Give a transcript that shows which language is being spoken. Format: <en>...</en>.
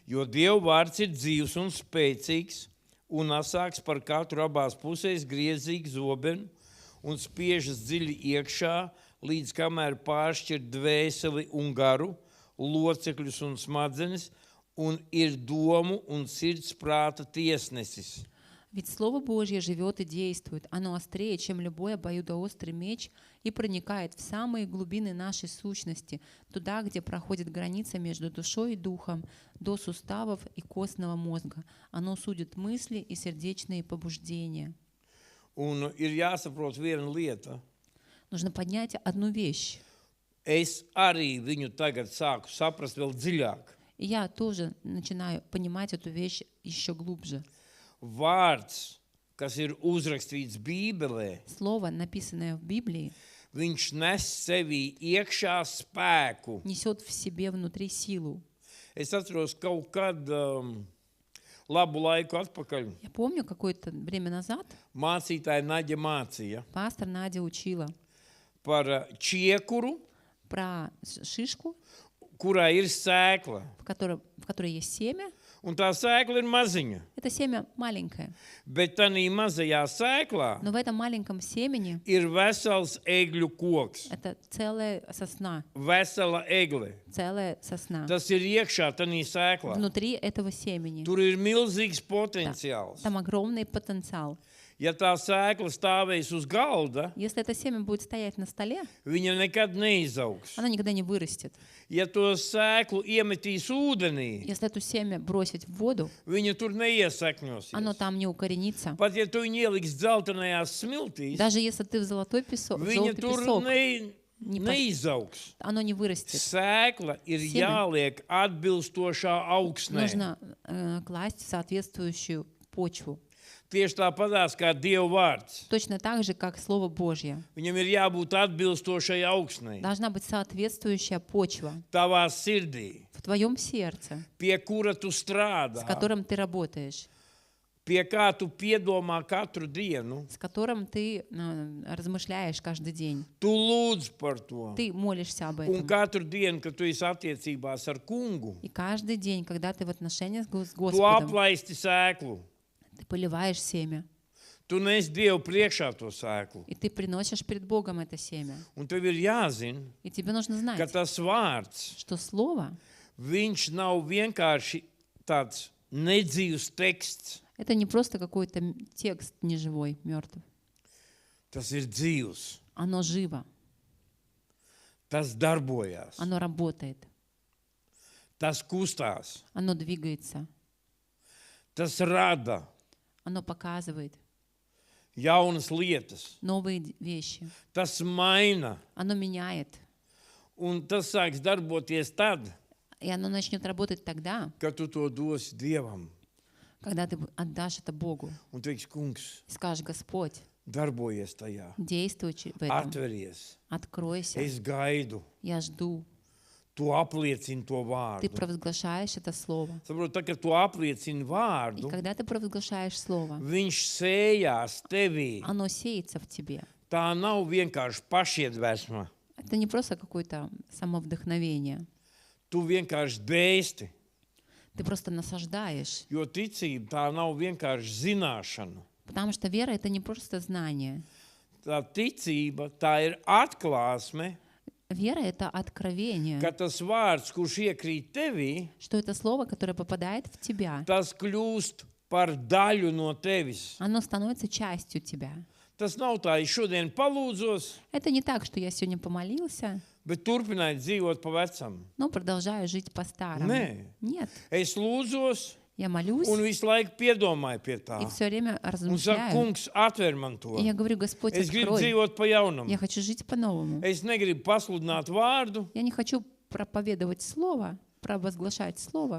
<lv>Jo Dieva vārds ir dzīvs un spēcīgs un asāks par katru abās pusēs griezīgu zobenu un spiežas dziļi iekšā, līdz kamēr pāršķir dvēseli un garu, locekļus un smadzenes, un ir domu un sirds prāta tiesnesis.</lv> <ru>Ведь Слово Божье живет и действует. Оно острее, чем любой обоюдоострый меч, и проникает в самые глубины нашей сущности, туда, где проходит граница между душой и духом, до суставов и костного мозга. Оно судит мысли и сердечные побуждения.</ru> <lv>Un ir jāsaprot viena lieta.</lv> <ru>Нужно поднять одну вещь.</ru> <lv>es arī viņu tagad sāku saprast vēl dziļāk.</lv> <ru>И я тоже начинаю понимать эту вещь еще глубже.</ru> <lv>Vārds, kas ir uzrakstīts Bībelē,</lv> <ru>Слово, написанное в Библии,</ru> <lv>viņš nes sevī iekšā spēku.</lv> <ru>несет в себе внутри силу.</ru> <lv>Es atceros kaut kad labu laiku atpakaļ</lv> <ru>Я помню, какое-то время назад</ru> <lv>mācītāja Naģa mācīja</lv> <ru>пастор Надя учила</ru> <lv>par čiekuru,</lv> <ru>про шишку,</ru> <lv>kurā ir sēkla.</lv> <ru>в которой есть семя.</ru> <lv>Un tā sēkla ir maziņa.</lv> <ru>Это семя маленькое,</ru> <lv>Bet tādā mazajā sēklā</lv> <ru>но в этом маленьком семени</ru> <lv>ir vesels egļu koks.</lv> <ru>это целая сосна,</ru> <lv>Vesela egle.</lv> <ru>целая сосна.</ru> <lv>Tas ir iekšā tādā sēklā.</lv> <ru>Внутри этого семени.</ru> <lv>Tur ir milzīgs potenciāls.</lv> <ru>Там огромный потенциал.</ru> <lv>Ja tā sēkla stāvēs uz galda,</lv> <ru>Если это семя будет стоять на столе,</ru> <lv>viņa nekad neizaugs.</lv> <ru>оно никогда не вырастет.</ru> <lv>Ja to sēklu iemetīs ūdenī,</lv> <ru>Если эту семя бросить в воду,</ru> <lv>viņa tur neiesakņosies.</lv> <ru>оно там не укоренится.</ru> <lv>Pat ja tu viņu ieliks dzeltenajās smiltīs,</lv> <ru>Даже если ты в золотой песок,</ru> <lv>viņa</lv> <ru>желтый</ru> <lv>tur</lv> <ru>песок,</ru> <lv>neizaugs.</lv> <ru>оно не вырастет.</ru> <lv>Sēkla ir</lv> <ru>Семя.</ru> <lv>jāliek atbilstošā augsnē.</lv> <ru>Нужно класть в соответствующую почву.</ru> <lv>Tieši tāpatās kā Dieva vārds.</lv> <ru>Точно так же, как Слово Божье.</ru> <lv>Viņam ir jābūt atbilstošai augsnei.</lv> <ru>Должна быть соответствующая почва</ru> <lv>Tavā sirdī,</lv> <ru>в твоем сердце,</ru> <lv>pie kura tu</lv> <ru>с</ru> <lv>strādā,</lv> <ru>которым ты работаешь,</ru> <lv>pie kā tu piedomā katru dienu.</lv> <ru>с которым ты размышляешь каждый день.</ru> <lv>Tu lūdz par to.</lv> <ru>Ты молишься об</ru> <lv>Un</lv> <ru>этом.</ru> <lv>katru dienu, kad tu esi attiecībās ar kungu,</lv> <ru>И каждый день, когда ты в отношениях с</ru> <lv>tu</lv> <ru>Господом,</ru> <lv>aplaisti sēklu.</lv> <ru>ты поливаешь семя,</ru> <lv>Tu nes Dievu priekšā to sēklu.</lv> <ru>и ты приносишь перед Богом это семя.</ru> <lv>Un tev ir jāzina,</lv> <ru>И тебе нужно</ru> <lv>ka</lv> <ru>знать,</ru> <lv>tas vārds,</lv> <ru>что Слово</ru> <lv>viņš nav vienkārši tāds nedzīvs teksts.</lv> <ru>— это не просто какой-то текст неживой, мертвый.</ru> <lv>Tas ir dzīvs.</lv> <ru>Оно живо,</ru> <lv>Tas darbojās.</lv> <ru>оно работает,</ru> <lv>Tas kustās.</lv> <ru>оно двигается,</ru> <lv>Tas rada</lv> <ru>оно показывает</ru> <lv>jaunas lietas.</lv> <ru>новые вещи,</ru> <lv>Tas maina.</lv> <ru>оно меняет.</ru> <lv>Un tas sāks darboties tad,</lv> <ru>И оно начнет работать тогда,</ru> <lv>kad tu to dosi Dievam.</lv> <ru>когда ты отдашь это Богу.</ru> <lv>Un teiks, kungs,</lv> <ru>И скажешь: Господь,</ru> <lv>darbojies tajā.</lv> <ru>действуй в этом,</ru> <lv>Atveries.</lv> <ru>откройся,</ru> <lv>Es gaidu.</lv> <ru>я жду.</ru> <lv>Tu apliecini to</lv> <ru>Ты</ru> <lv>vārdu.</lv> <ru>провозглашаешь это Слово.</ru> <lv>Saprot, tā, kad tu apliecini</lv> <ru>И</ru> <lv>vārdu,</lv> <ru>когда ты провозглашаешь Слово,</ru> <lv>viņš sējās tevī.</lv> <ru>оно сеется в тебе.</ru> <lv>Tā nav vienkārši pašiedvesma.</lv> <ru>Это не просто какое-то самовдохновение.</ru> <lv>Tu vienkārši dēsti.</lv> <ru>Ты просто насаждаешь.</ru> <lv>Jo ticība tā nav vienkārši zināšana.</lv> <ru>Потому что вера — это не просто знание.</ru> <lv>Tā ticība, tā ir atklāsme,</lv> <ru>Вера — это откровение,</ru> <lv>ka tas vārds, kurš iekrīt tevī,</lv> <ru>что это слово, которое попадает в тебя,</ru> <lv>tas kļūst par daļu no tevis.</lv> <ru>оно становится частью тебя.</ru> <lv>Tas nav tā, es šodien palūdzos,</lv> <ru>Это не так, что я сегодня помолился,</ru> <lv>bet turpināt dzīvot pa vecam.</lv> <ru>но продолжаю жить по-старому.</ru> <lv>Nē.</lv> <ru>Нет.</ru> <lv>Es lūdzos</lv> <ru>Я молюсь</ru> <lv>un visu laiku piedomāju pie tā.</lv> <ru>и все время</ru> <lv>Un saku,</lv> <ru>размышляю.</ru> <lv>kungs, atver man to.</lv> <ru>И я говорю: Господь,</ru> <lv>Es gribu</lv> <ru>открой.</ru> <lv>dzīvot pa jaunam.</lv> <ru>Я хочу жить по-новому.</ru> <lv>Es negribu pasludināt vārdu</lv> <ru>Я не хочу проповедовать слово, провозглашать слово,</ru>